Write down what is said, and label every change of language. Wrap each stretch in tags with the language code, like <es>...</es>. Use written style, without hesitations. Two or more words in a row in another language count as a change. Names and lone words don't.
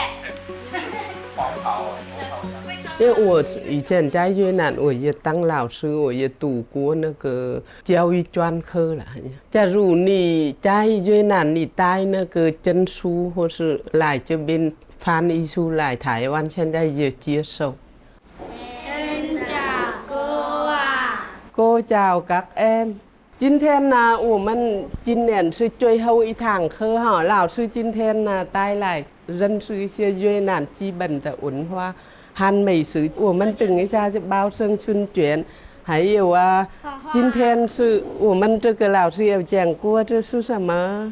<zh>因为我以前在越南，我也当老师，我也读过那个教育专科了。假如你在越南，你带那个证书，或是来这边翻译书来台湾，现在也接受。</zh> <vi>Cô chào các em.</vi> <zh>今天呢，我们今年是最后一堂课哈，老师今天呢带来认识一些越南基本的文化和美食。我们等一下就包生春卷，还有啊，今天是我们这个老师有讲过这是什么？</zh>